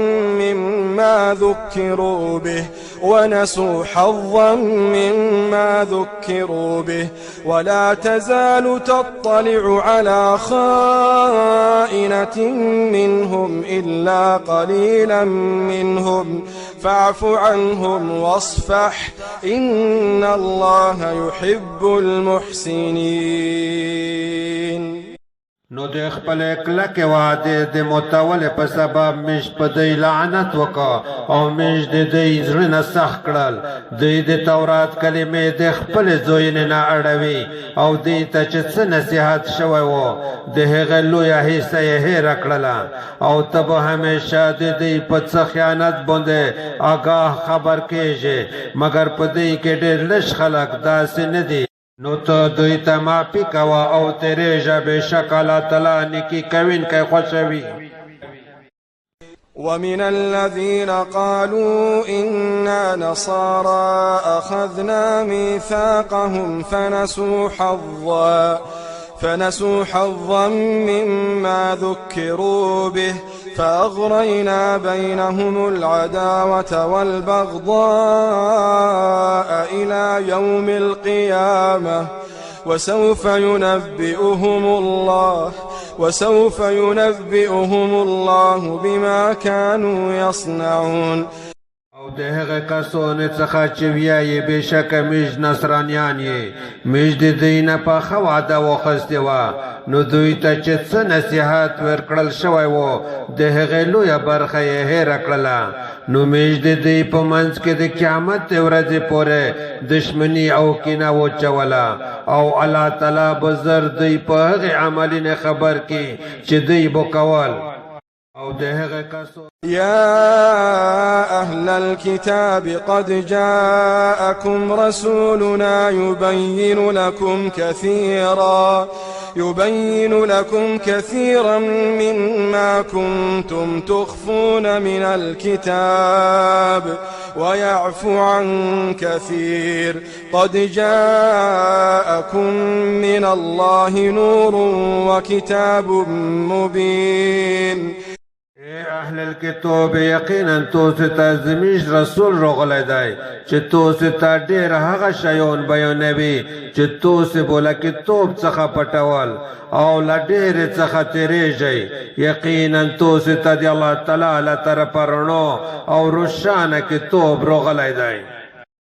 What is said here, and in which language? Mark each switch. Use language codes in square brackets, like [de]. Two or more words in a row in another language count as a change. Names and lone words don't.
[ar] مما ذكروا به ولا تزال تطلع على خائنة منهم إلا قليلا منهم فاعف عنهم واصفح إن الله يحب المحسنين. [ps] نو د خپل کلک وعده د متول په سبب مش په دی لعنت وکا او مش د دی زړه سخت کړل د تورات کلمې د خپل زوین نه اړوي او د ته چې نصيحت شوی وو د هغه لوی حصہ یې رکړلا او تب همیشه د دی په خیانت باندې آگاه خبر کېږي مگر په دی کې ډېر لږ خلک داسې نه دي. نو تو دوی ته معافي کوه او تیریږه بېشک الله تعالی نیکي کوونکی خوښوي. [ar] ومن الذين قالوا إنا نصارى أخذنا ميثاقهم فنسوا حظا مما ذكروا به فأغرينا بينهم العداوة والبغضاء إلى يوم القيامة وسوف ينبئهم الله بما كانوا يصنعون. [ps] او د هغه کسانو څخه چې وایي بېشکه موږ نصرانیان یې موږ د دوی نه پاخه وعده واخیستې وه نو دوی ته چې څه نصیحت ورکړل شوی و د هغې لویه برخه یې هېره کړله نو موږ د دوی په منځ کې د قیامت ورځې پورې دشمني او کینه واچوله او الله تعالی به زر دوی په هغې عملونه خبر کړي چې دوی به کول. [ar] يا أهل الكتاب قد جاءكم رسولنا يبين لكم كثيرا مما كنتم تخفون من الكتاب ويعفو عن كثير قد جاءكم من الله نور وكتاب مبين. اهل الكتاب [ps] یقینا تاسو ته زموږ رسول راغلی دی چې تاسو ته ډېر هغه شیان بیانوي چې تاسو به له کتاب څخه پټول او له ډېرې څخه تېرېږئ. یقینا تاسو ته د الله تعالی له طرفه رڼا او روښانه کتاب راغلی دی.